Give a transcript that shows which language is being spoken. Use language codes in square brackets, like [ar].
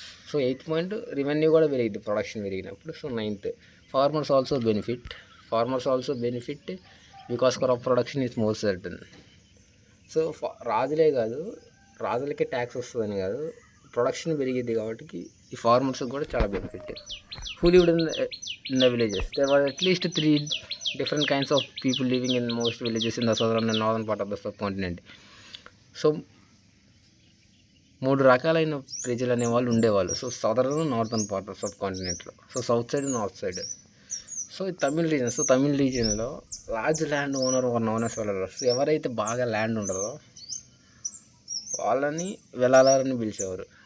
[te] So 8th point, revenue కూడా పెరిగింది production పెరిగినప్పుడు. So 9th, [en] Farmers also benefit because crop production is more certain. [te] So రాజులే కాదు, రాజులకే tax వస్తుందని కాదు, ప్రొడక్షన్ పెరిగింది కాబట్టి ఈ ఫార్మర్స్కి కూడా చాలా benefit. [en] Who lived in the villages, there were at least 3 different kinds of people living in most villages in the southern and northern part of the subcontinent. [te] So 3 రకాలైన ప్రజలు అనేవాళ్ళు ఉండేవాళ్ళు. So southern northern part of sub కాంటినెంట్లో, so south side north side. So Tamil reason, so Tamil రీజియన్లో [en] Large land owner known as Vellalars. [te] ఎవరైతే బాగా land ఉండదో వాళ్ళని వెలాలని పిలిచేవారు.